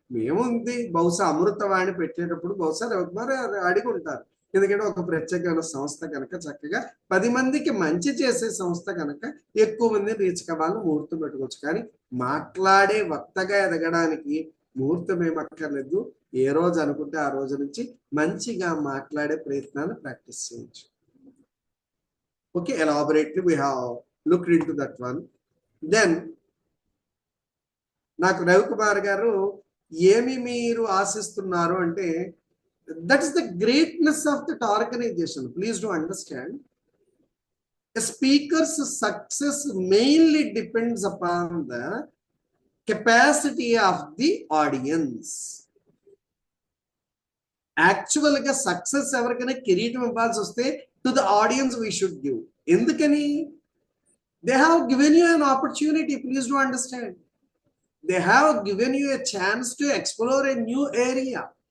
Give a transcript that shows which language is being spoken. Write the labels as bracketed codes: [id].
[te] మేముంది, బహుశా అమృతవాణి పెట్టేటప్పుడు బహుశా రవికుమార్ అడిగి ఉంటారు, ఎందుకంటే ఒక ప్రత్యేకమైన సంస్థ కనుక, చక్కగా 10 మందికి మంచి చేసే సంస్థ కనుక ఎక్కువ మందిని రీచ్ కావాలని ముహూర్తం పెట్టుకోవచ్చు. కానీ మాట్లాడే వక్తగా ఎదగడానికి ముహూర్తం ఏమక్కర్లేదు. ఏ రోజు అనుకుంటే ఆ రోజు నుంచి మంచిగా మాట్లాడే ప్రయత్నాన్ని ప్రాక్టీస్ చేయొచ్చు. [en] Okay, elaborately we have looked into that one. Then [te] నాకు రవికుమార్ గారు ఏమి మీరు ఆశిస్తున్నారు అంటే, [en] That is the greatness of that organisation. Please do understand, a speaker's success mainly depends upon the capacity of the audience. [te] Actual గా success ఎవరికైనా కిరీటం ఇవ్వాల్సి వస్తే [en] To the audience we should give. [te] ఎందుకని? [en] They have given you an opportunity. Please do understand, they have given you a chance to explore a new area.